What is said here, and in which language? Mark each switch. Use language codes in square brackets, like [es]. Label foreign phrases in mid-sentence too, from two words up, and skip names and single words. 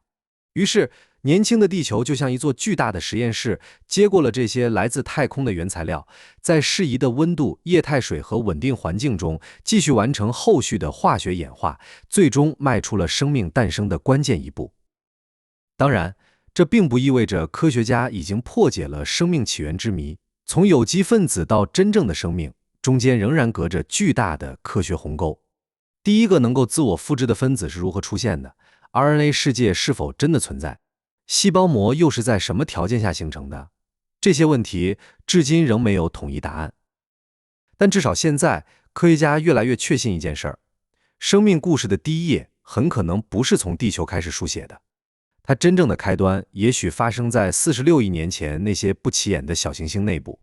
[zh] 於是，年輕的地球就像一座巨大的實驗室，接過了這些來自太空的原材料，在適宜的溫度、液態水和穩定環境中繼續完成後續的化學演化，最終邁出了生命誕生的關鍵一步。當然，這並不意味着科學家已經破解了生命起源之謎。從有機分子到真正的生命，中間仍然隔着巨大的科學鴻溝。第一個能夠自我複製的分子是如何出現的？ RNA 世界是否真的存在？細胞膜又是在什麼條件下形成的？這些問題至今仍沒有統一答案。但至少現在，科學家越來越確信一件事兒：生命故事的第一頁很可能不是從地球開始書寫的，它真正的開端也許發生在46億年前那些不起眼的小行星內部。